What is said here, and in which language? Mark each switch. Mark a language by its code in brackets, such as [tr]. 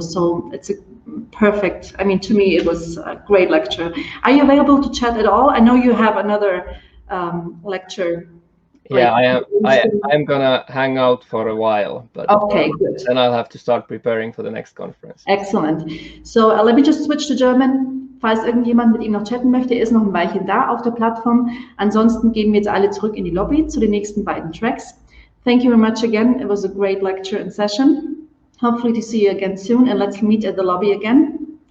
[en] So it's a perfect, I mean, to me, it was a great lecture. Are you available to chat at all? I know you have another lecture. Yeah, I'm gonna hang out for a while, but okay, good. Then I'll have to start preparing for the next conference. Excellent. So let me just switch to German. [de] Falls irgendjemand mit ihm noch chatten möchte, er ist noch ein Weilchen da auf der Plattform. Ansonsten gehen wir jetzt alle zurück in die Lobby zu den nächsten beiden Tracks. [en] Thank you very much again. It was a great lecture and session. Hopefully to see you again soon, and let's meet at the lobby again.